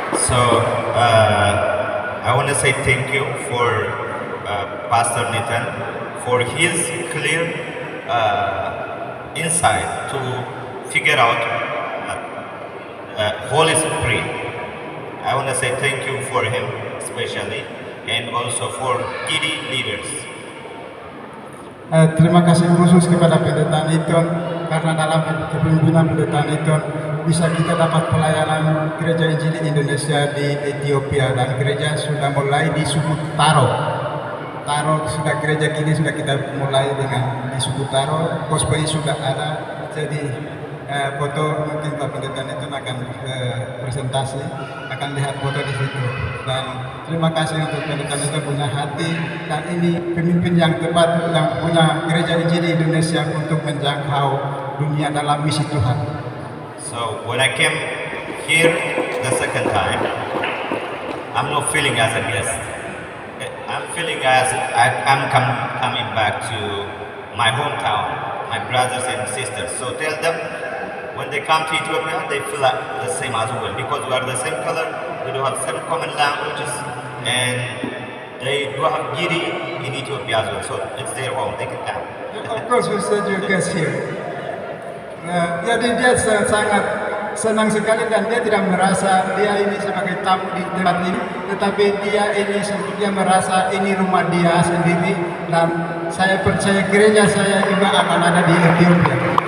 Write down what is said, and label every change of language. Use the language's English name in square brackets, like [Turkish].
[English] So I want to say thank you for Pastor Nathan for his clear insight to figure out Holy Spirit. I want to say thank you for him especially, and also for Gidi leaders. [Indonesian] Terima kasih khusus kepada Pendeta Niton, karena dalam kepemimpinan Pendeta Niton bisa kita dapat pelayanan Gereja Injili Indonesia di Ethiopia, dan gereja sudah mulai di suku Taro. Sudah gereja kini sudah kita mulai dengan di suku Taro, gospel sudah ada. Jadi foto, mungkin Pak Pendeta itu akan presentasi, akan lihat foto di situ. Dan terima kasih untuk Pendeta itu punya hati, dan ini pemimpin yang tepat yang punya gereja Injil di Indonesia untuk menjangkau dunia dalam misi Tuhan. [English] So when I came here the second time, I'm not feeling as a guest. I'm feeling as I'm coming back to my hometown, my brothers and sisters. So tell them when they come to Ethiopia, they feel like the same as well because we are the same color, we do have same common languages, and they do have Giri in Ethiopia as well. So it's their home, they can come. Of course, we said your guest here. [Indonesian] Jadi dia sangat senang sekali dan dia tidak merasa dia ini sebagai tamu di tempat ini, tetapi dia merasa ini rumah dia sendiri, dan saya percaya gereja saya juga akan ada di Ethiopia.